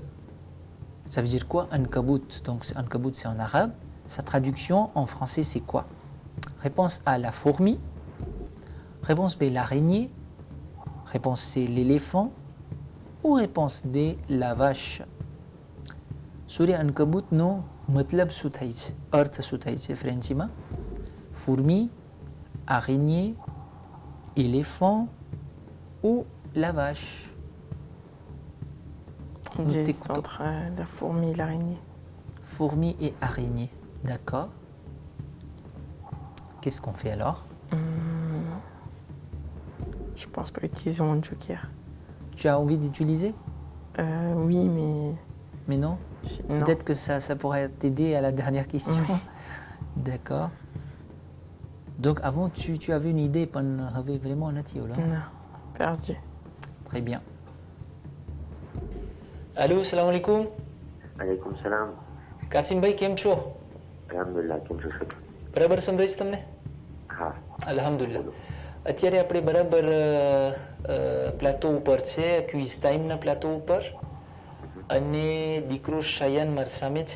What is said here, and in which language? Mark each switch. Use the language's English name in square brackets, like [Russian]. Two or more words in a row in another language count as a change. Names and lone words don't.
[French] Ça veut dire quoi, Ankabut? Donc, Ankabut, c'est en arabe. Sa traduction en français, c'est quoi? Réponse A, la fourmi. Réponse B, l'araignée. Réponse C, l'éléphant. Ou réponse D, la vache. [Gujarati] Surah Ankabut નો મતલબ શું થાય છે, અર્થ શું થાય છે ફ્રેન્ચીમાં? [French] Fourmi, araignée, éléphant ou la vache? J'hésite entre la fourmi et l'araignée. Fourmi et araignée, d'accord. Qu'est-ce qu'on fait alors? Je pense pas utiliser mon joker. Tu as envie d'utiliser? Oui, Mais non? non. Peut-être que ça pourrait t'aider à la dernière question. Oui. D'accord. Donc avant, tu avais une idée, pas vraiment native là? Non, perdu. Très bien. Allô, [Arabic] سلام عليكم. عليكم سلام. [Gujarati] કાસિમ ભાઈ કેમ છો? Alhamdulillah, કેમ છો સાહેબ? બરાબર સંભળાય છે તમને? હા. અલ્હમ્દુલિલ્લાહ. અત્યારે આપણે બરાબર પ્લાટો ઉપર છે, ક્વિઝ ટાઈમના પ્લાટો ઉપર, અને દીકરો શયન મારી સામે છે.